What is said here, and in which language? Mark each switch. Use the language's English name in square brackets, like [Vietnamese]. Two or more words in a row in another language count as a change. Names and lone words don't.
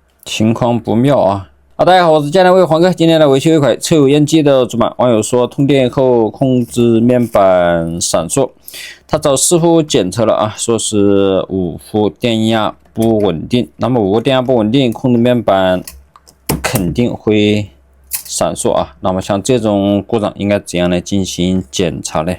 [Chinese] 情況不妙啊！大家好，我是江南威黄哥，今天来維修一款车友烟机的主板。網友說通電後控制面板閃爍，他找師傅檢測了啊，說是5伏電壓不穩定。那麼5伏電壓不穩定，控制面板肯定會閃爍啊。那麼像這種故障应該怎樣來進行檢查呢？